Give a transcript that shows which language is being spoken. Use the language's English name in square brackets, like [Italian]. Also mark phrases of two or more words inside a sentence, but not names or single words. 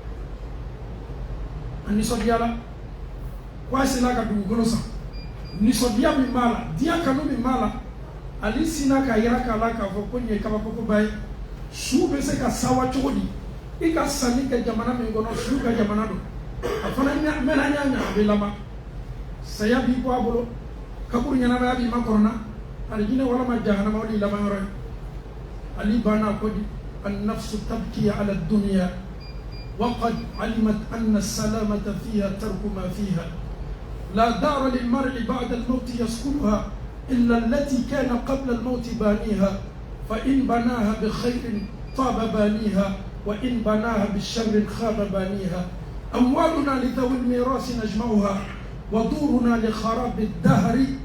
[Bambara] a nisɔndiyala ko a sina ka dugukolo san nisɔndiya min b'a la diɲɛ kanu min b'a la ali sina ka yira k'a la k'a fɔ ko nin ye kabakokoba ye su bɛ se ka sawa cogo di i ka sanni kɛ jamana min kɔnɔ su ka jamana don a fana mɛna ɲa a bɛ laban saya b'i bɔ a bolo kaburu ɲɛnamaya b'i ma kɔrɔna alijinɛ walama jahanama o de laban yɔrɔ ye ali banna ko di [Arabic] النفس تبكي على الدنيا وقد علمت أن السلامة فيها ترك ما فيها لا دار للمرء بعد الموت يسكنها إلا التي كان قبل الموت بانيها فإن بناها بخير طاب بانيها وإن بناها بالشر خاب بانيها أموالنا لذوي الميراث نجمعها ودورنا لخراب الدهر